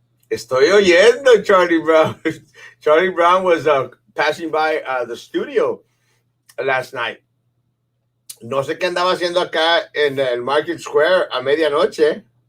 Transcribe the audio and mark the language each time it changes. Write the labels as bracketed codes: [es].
[es] Estoy oyendo, Charlie Brown. [en] Charlie Brown was passing by the studio last night. [es] No sé qué andaba haciendo acá en el Market Square a medianoche.